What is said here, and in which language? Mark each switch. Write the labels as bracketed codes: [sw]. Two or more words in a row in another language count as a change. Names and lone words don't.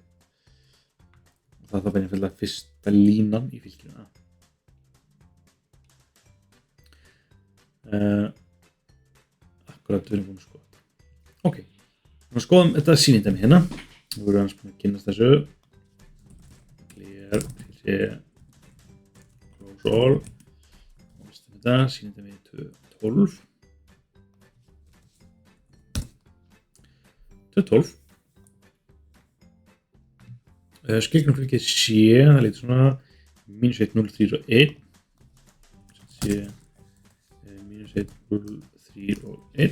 [is] Og það er bara fyrsta línan í fylkinu A. Akkurat við erum búin að skoða þetta. Ok, við skoðum þetta sýnindæmi hérna. Við vorum aðeins búin að kynnast þessu. [en] Clear, close all. [is] Og vistum þetta, sýnindæmi 12. 12. Skilgreinum fylkið C, það lítur svona -1, 0, 3 og 1. C, -1, 0, 3 og 1.